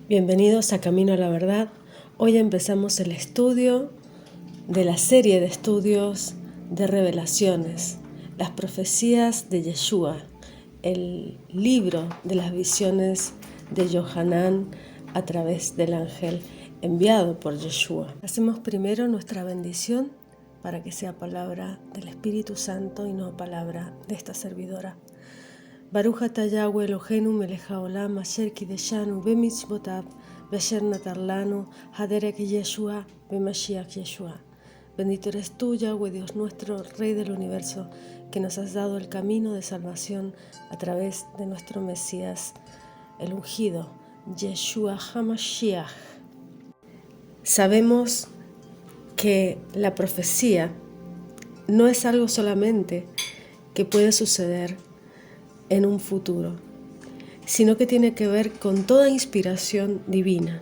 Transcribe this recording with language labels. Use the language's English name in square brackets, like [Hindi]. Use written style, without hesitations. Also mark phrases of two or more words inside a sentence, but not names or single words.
[Spanish] Bienvenidos a Camino a la Verdad. Hoy empezamos el estudio de la serie de estudios de revelaciones, las profecías de Yeshua, el libro de las visiones de Yohanan a través del ángel enviado por Yeshua. Hacemos primero nuestra bendición para que sea palabra del Espíritu Santo y no palabra de esta servidora. [Hebrew] ברוך אתה יהוה אלוהינו מלך העולם אשר קדשנו במצוותיו ואשר נתר לנו הדרך ישוע במשיח ישוע. [Spanish] Bendito eres tú, Yahweh, Dios nuestro, Rey del universo, que nos has dado el camino de salvación a través de nuestro Mesías, el ungido, Yeshua HaMashiach. Sabemos que la profecía no es algo solamente que puede suceder en un futuro, sino que tiene que ver con toda inspiración divina.